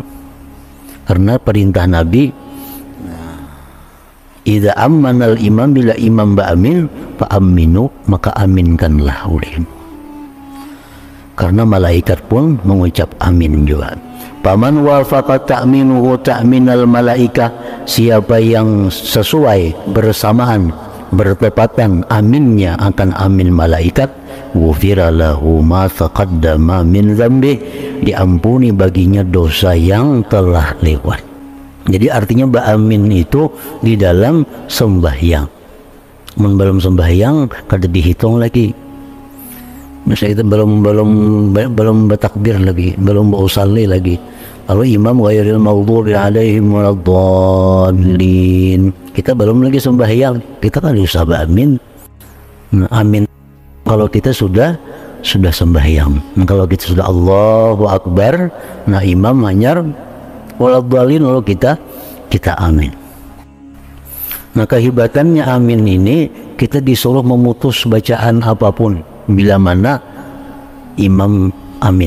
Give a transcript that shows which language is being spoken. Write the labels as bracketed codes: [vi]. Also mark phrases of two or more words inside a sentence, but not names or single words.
[bjn] Karena perintah Nabi, [ar] إذا أمن الإمام, [bjn] bila imam beramin, fa'aminu, maka aminkanlah olehmu. Karena malaikat pun mengucap amin juga. [ar] فمن وافق تأمينه تأمين الملائكة, [bjn] siapa yang sesuai bersamaan bertepatan aminnya akan amin malaikat, [ar] غفر له ما تقدم من ذنب, [bjn] diampuni baginya dosa yang telah lewat. Jadi artinya ba'amin itu di dalam sembahyang. Belum sembahyang kada dihitung lagi. Misalnya kita belum bertakbir lagi, belum berusalli lagi. Lalu imam [ar] غير المغضوب عليهم ولا الضالين, [bjn] kita belum lagi sembahyang, kita kan usah ba'amin. Nah, amin kalau kita sudah sembahyang. Nah, kalau kita sudah [ar] الله أكبر, [bjn] nah imam hanyar waladdallin, lalu kita amin. Nah, kehebatannya amin ini, kita disuruh memutus bacaan apapun bila mana imam amin.